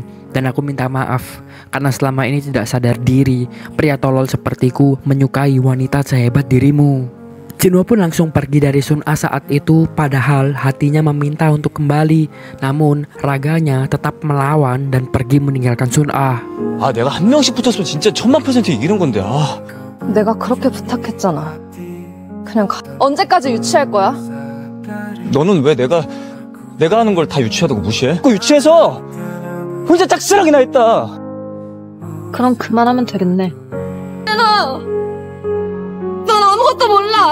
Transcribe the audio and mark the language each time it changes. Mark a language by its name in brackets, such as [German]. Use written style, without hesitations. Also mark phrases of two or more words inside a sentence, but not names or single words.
[Indonesian] Dan aku minta maaf karena selama ini tidak sadar diri pria tolol sepertiku menyukai wanita sehebat dirimu." Jinwoo pun langsung pergi dari Sun-ah saat itu, padahal hatinya meminta untuk kembali. Namun raganya tetap melawan dan pergi meninggalkan Sun-ah. [Korean] 아, 내가 한 명씩 붙었으면 진짜 100000% 이기는 건데. 아. 내가 그렇게 부탁했잖아. 그냥 언제까지 유치할 거야? 너는 왜 내가 하는 걸 다 유치하다고 무시해? 그 유치해서 혼자 짝사랑이나 했다. 그럼 그만하면 되겠네. 넌 아무것도 몰라.